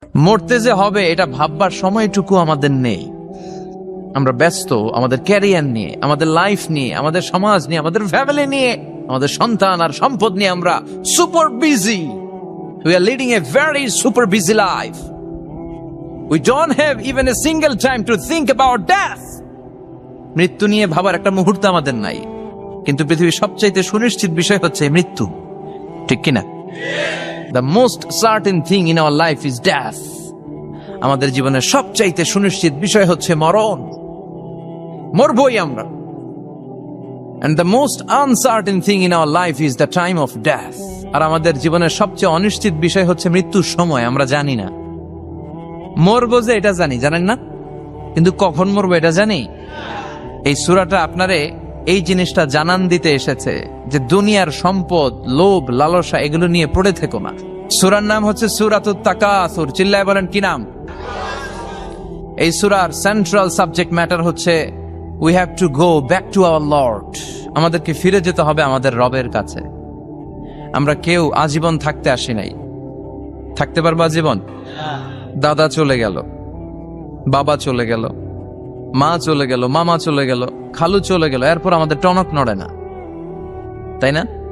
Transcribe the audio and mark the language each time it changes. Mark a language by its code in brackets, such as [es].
[bn] মরতে যে হবে এটা ভাববার সময়টুকু আমাদের নেই। আমরা ব্যস্ত আমাদের ক্যারিয়ার নিয়ে, আমাদের লাইফ নিয়ে, আমাদের সমাজ নিয়ে, আমাদের ফ্যামিলি নিয়ে, আমাদের সন্তান আর সম্পদ নিয়ে আমরা super busy. [en] We are leading a very super busy life. We don't have even a single time to think about death. [bn] মৃত্যু নিয়ে ভাবার একটা মুহূর্ত আমাদের নাই। কিন্তু পৃথিবীর সবচাইতে সুনিশ্চিত বিষয় হচ্ছে মৃত্যু, ঠিক কিনা? [en] The most certain thing in our life is death. [bn] আমাদের জীবনের সবচাইতে সুনিশ্চিত বিষয় হচ্ছে মরণ, মরবই আমরা। [en] And the most uncertain thing in our life is the time of death. [bn] আর আমাদের জীবনের সবচেয়ে অনিশ্চিত বিষয় হচ্ছে মৃত্যুর সময়। আমরা জানি না মরবো, যে এটা জানি, জানেন না, কিন্তু কখন মরবো এটা জানি। এই সূরাটা আপনারে এই জিনিসটা জানান দিতে এসেছে যে দুনিয়ার সম্পদ, লোভ, লালসা এগুলো নিয়ে পড়ে থেকো না। সূরার নাম হচ্ছে সূরাতুত তাকাসুর। চিল্লায় বলেন কি নাম? এই সূরার [en] central subject matter [bn] হচ্ছে [en] we have to go back to our Lord. [bn] আমাদেরকে ফিরে যেতে হবে আমাদের রবের কাছে। আমরা কেউ আজীবন থাকতে আসি নাই। থাকতে পারবো আজীবন? দাদা চলে গেল, বাবা চলে গেল, মা চলে গেল, মামা চলে গেল, খালু চলে গেল, এরপর আমাদের টনক নড়ে না, তাই না?